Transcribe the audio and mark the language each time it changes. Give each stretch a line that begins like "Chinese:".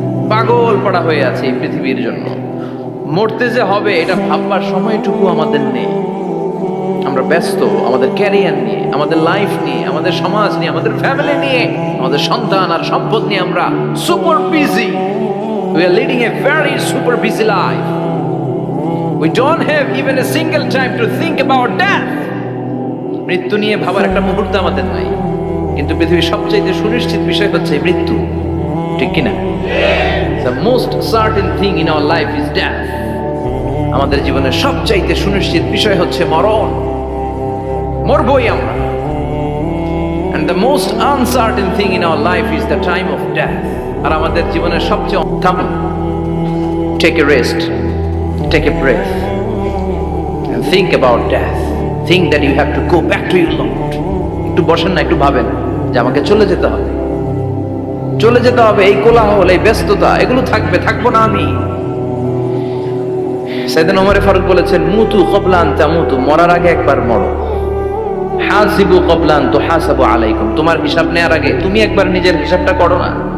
Bangla: পাগল পড়া হয়ে আছে এই পৃথিবীর জন্য। মরতে যে হবে এটা ভাববার সময়টুকু আমাদের নেই। আমরা ব্যস্ত আমাদের ক্যারিয়ার নিয়ে, আমাদের লাইফ নিয়ে, আমাদের সমাজ নিয়ে, আমাদের ফ্যামিলি নিয়ে, আমাদের সন্তান আর সম্পদ নিয়ে আমরা super busy.
English: We are leading a very super busy life. We don't have even a single time to think about death.
Bangla: মৃত্যু নিয়ে ভাবার একটা মুহূর্ত আমাদের নাই। কিন্তু পৃথিবীর সবচেয়ে সুনিশ্চিত বিষয় হচ্ছে মৃত্যু, ঠিক কিনা?
English: The most certain thing in our life is death.
Bangla: আমাদের জীবনের সবচাইতে সুনিশ্চিত বিষয় হচ্ছে মরণ। মরবই আমরা।
English: And the most uncertain thing in our life is the time of death.
Bangla: আর আমাদের জীবনের সবচেয়ে থামুন,
English: take a rest, take a breath and think about death. Think that you have to go back to your Lord.
Bangla: একটু বসেন না, একটু ভাবেন যে আমাকে চলে যেতে হবে, চলে যেতে হবে। এই কোলাহল, এই ব্যস্ততা, এগুলো থাকবে, থাকবো না আমি। সাইয়েদনা ওমর ফারুক বলেছেন,
Arabic: মুতু ক্বাবলা আন তামুতু,
Bangla: মরার আগে একবার মরো।
Arabic: হাসিবু ক্বাবলা আন তুহাসাবু আলাইকুম,
Bangla: তোমার হিসাব নেওয়ার আগে তুমি একবার নিজের হিসাবটা করো না।